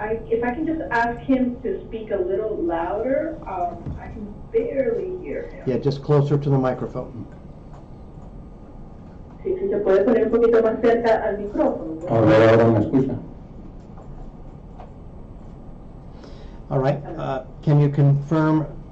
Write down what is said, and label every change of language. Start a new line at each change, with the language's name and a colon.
English: If I can just ask him to speak a little louder, I can barely hear him. yeah, just closer to the microphone.
Spanish: Sí, si se puede poner un poquito más cerca al micrófono. A ver, ahora me escucha.
English: All right, can you confirm?